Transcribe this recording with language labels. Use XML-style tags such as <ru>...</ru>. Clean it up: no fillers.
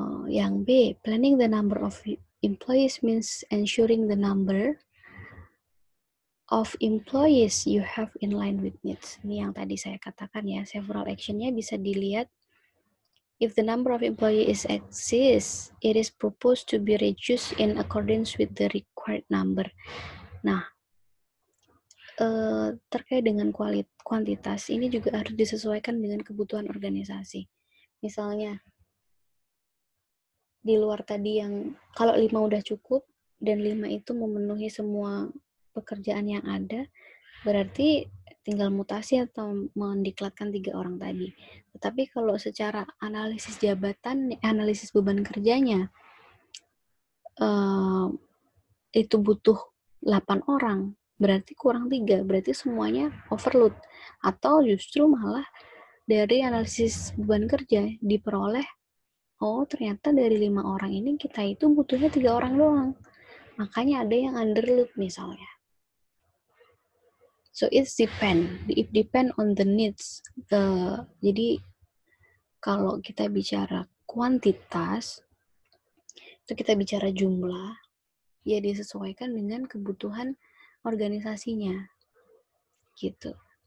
<id>Yang B,</id> <en>planning the number of employees means ensuring the number of employees you have in line with needs.</en> <id>Ini yang tadi saya katakan ya,</id> <en>several</en> <id>actionnya bisa dilihat.</id> <en>If the number of employees exists, it is proposed to be reduced in accordance with the required number.</en> <id>Nah, terkait dengan kuantitas, ini juga harus disesuaikan dengan kebutuhan organisasi. Misalnya, di luar tadi yang kalau 5 udah cukup, dan 5 itu memenuhi semua pekerjaan yang ada, berarti tinggal mutasi atau mendiklatkan 3 orang tadi. Tetapi kalau secara analisis jabatan, analisis beban kerjanya, itu butuh 8 orang, berarti kurang 3, berarti semuanya overload. Atau justru malah dari analisis beban kerja diperoleh, oh ternyata dari 5 orang ini kita itu butuhnya 3 orang doang. Makanya ada yang underload misalnya.</id> <en>So it depend on the needs.</en> <id>Jadi kalau kita bicara kuantitas, itu kita bicara jumlah, ya disesuaikan dengan kebutuhan organisasinya. Gitu.</id>